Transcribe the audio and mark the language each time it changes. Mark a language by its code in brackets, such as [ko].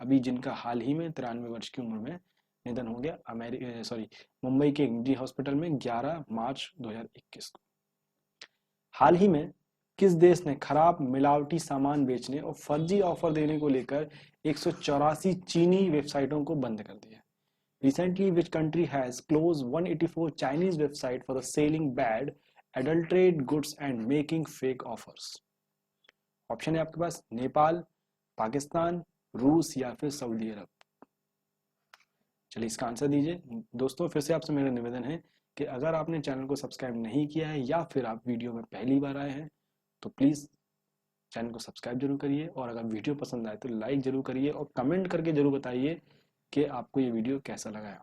[hi] अभी जिनका हाल ही में 93 वर्ष की उम्र में निधन हो गया मुंबई के एक निजी हॉस्पिटल में 11 मार्च 2021 को। हाल ही में किस देश ने खराब मिलावटी सामान बेचने और फर्जी ऑफर देने को लेकर 184 चीनी वेबसाइटों को बंद कर दिया? [en] Recently, which country has closed 184 Chinese websites for the selling bad, adulterated goods and making fake offers? [hi] Option है आपके पास नेपाल, पाकिस्तान, रूस या फिर सऊदी अरब। चलिए इसका आंसर दीजिए। दोस्तों फिर से आपसे मेरा निवेदन है कि अगर आपने चैनल को सब्सक्राइब नहीं किया है या फिर आप वीडियो में पहली बार आए हैं तो प्लीज़ चैनल को सब्सक्राइब जरूर करिए, और अगर वीडियो पसंद आए तो लाइक जरूर करिए और कमेंट करके जरूर बताइए कि आपको ये वीडियो कैसा लगा है।